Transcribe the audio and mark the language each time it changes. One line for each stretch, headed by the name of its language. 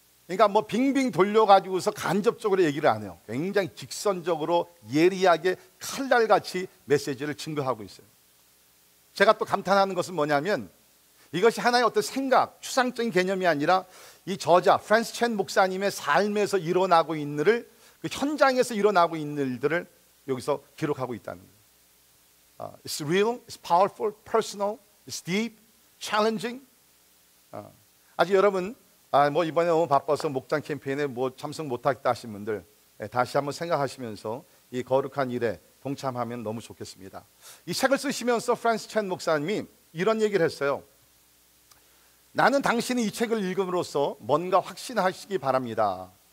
Korean: 그러니까 뭐 빙빙 돌려가지고서 간접적으로 얘기를 안 해요. 굉장히 직선적으로 예리하게 칼날같이 메시지를 증거하고 있어요. 제가 또 감탄하는 것은 뭐냐면 이것이 하나의 어떤 생각, 추상적인 개념이 아니라 이 저자 프란시스 첸 목사님의 삶에서 일어나고 있는 일을, 그 현장에서 일어나고 있는 일들을 여기서 기록하고 있다는 거예요.
English: It's real, it's powerful, personal, it's deep, challenging.
Korean: 아직 여러분 뭐 이번에 너무 바빠서 목장 캠페인에 뭐 참석 못하겠다 하신 분들 다시 한번 생각하시면서 이 거룩한 일에 동참하면 너무 좋겠습니다. 이 책을 쓰시면서 프란시스 첸 목사님이 이런 얘기를 했어요. 나는 당신이 이 책을 읽음으로써 뭔가 확신하시기 바랍니다.